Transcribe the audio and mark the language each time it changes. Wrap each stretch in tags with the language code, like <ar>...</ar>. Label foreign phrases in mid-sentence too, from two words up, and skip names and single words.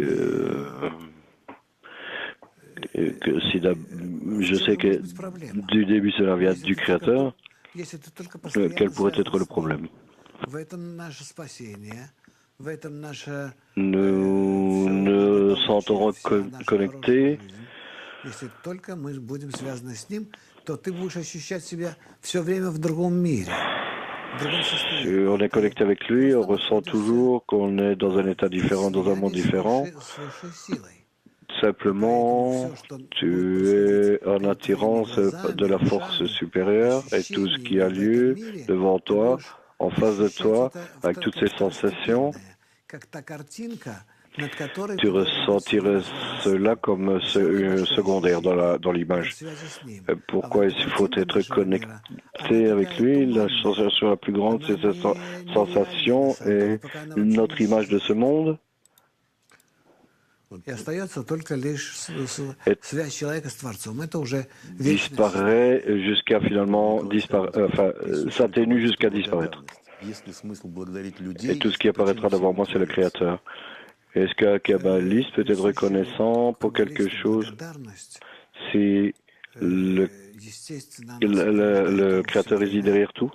<fr>je sais que du début cela vient du Créateur, quel pourrait être le problème? Nous nous sentirons connectés</fr> <ru>Если только мы будем связаны с ним, то ты будешь ощущать себя все время в другом мире, в другом</ru> <fr>Si</fr> <ru>состоянии.</ru> <fr>on est connecté avec lui, on ressent toujours qu'on est dans un état différent, dans un monde différent. Simplement, tu es en attirance de la force supérieure et tout ce qui a lieu devant toi, en face de toi, avec toutes ces sensations, tu ressentirais cela comme secondaire dans l'image. Pourquoi il faut être connecté avec lui? La sensation la plus grande, c'est cette sensation et notre image de ce monde.</fr> <ru>И остается только лишь связь человека с Творцом. Это уже</ru> <fr>disparaît jusqu'à finalement s'atténue jusqu'à disparaître. Et tout ce qui apparaîtra devant moi, c'est le Créateur. Est-ce qu'un kabbaliste peut être reconnaissant pour quelque chose si le Créateur réside derrière tout?</fr>